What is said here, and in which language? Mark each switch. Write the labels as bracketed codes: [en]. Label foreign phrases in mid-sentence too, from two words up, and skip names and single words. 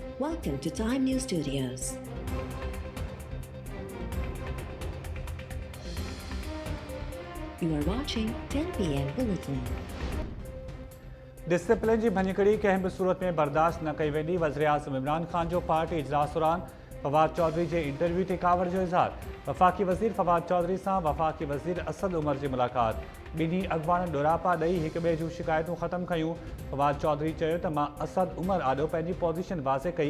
[en] Welcome to Time News Studios. You are watching 10 p.m. Bulletin. [sd] डिसिप्लिन जी भञकड़ी कंहिं बि सूरत में बर्दाश्त न कई वेंदी। वज़ीर आज़म इमरान खान जो पार्टी इजलास दौरान फवाद चौधरी जे इंटरव्यू ते कावड़ जो इज़हार। वफ़ाक़ी वज़ीर फवाद चौधरी सां वफ़ाक़ी वज़ीर असद उमर जी मुलाक़ात। ॿिन्ही अॻवाननि ॾोरापा ॾेई हिक ॿिए जूं शिकायतूं ख़त्म कयूं। फवाद चौधरी चयो त मां असद उमर आॾो पंहिंजी पोज़ीशन वाज़े कई।